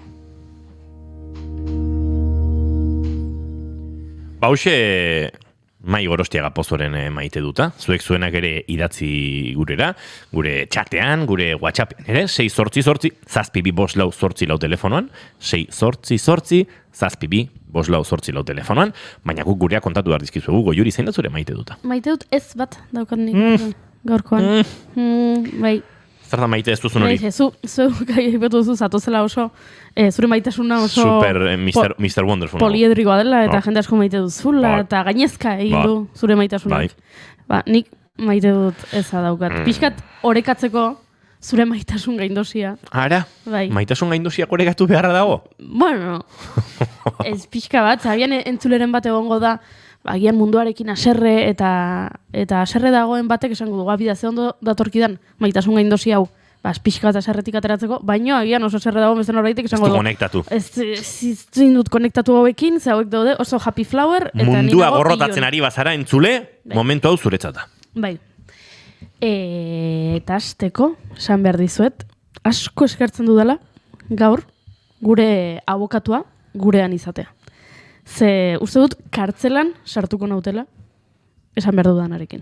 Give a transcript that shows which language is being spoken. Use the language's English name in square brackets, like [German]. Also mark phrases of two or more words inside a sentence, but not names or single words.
[Basque] Hauxe Mai Gorostiaga Pozoren maite duta, zuek zuenak ere idatzi gurera, gure txatean, gure WhatsAppean ere, 688-722-444 telefonoan, 688-722-444 telefonoan, baina guk gurea kontatu behar dizkizuegu, Goiuri, zein da zure maite duta? Maite dut ez bat daukat nik gaurkoan. Bai. Zer da maite ez duzun hori? Zu gai duzu zatozela oso, zure maitasuna oso... Super Mr. Wonderful. Poliedrikoa dela, eta jende asko maite duzula, eta gainezka egin du zure maitasunak. Nik maite dut eza daukat. Pixkat orekatzeko zure maitasun gaindosia. Ara? Maitasun gaindosia orekatu beharra dago? Bueno, ez pixka bat, agian entzuleren bat egongo da, agian munduarekin aserre eta aserre dagoen batek esango dugu, bida ze ondo datorkidan maitasun gaindosi hau, pixka bat aserretik ateratzeko, baino agian oso aserre dagoen beste norbaitek esango dugu. Ez du konektatu. Ez dut konektatu hauekin, ze hauek daude oso [English] happy flower. [Basque] Mundua gorrotatzen ari bazara entzule, momentu hau zuretzata. Bai. Eta azteko, esan behar dizuet, asko eskertzen dudala, gaur, gure abokatua, gurean izatea. Ze, uste dut, kartzelan sartuko nautela, esan behar dudanarekin.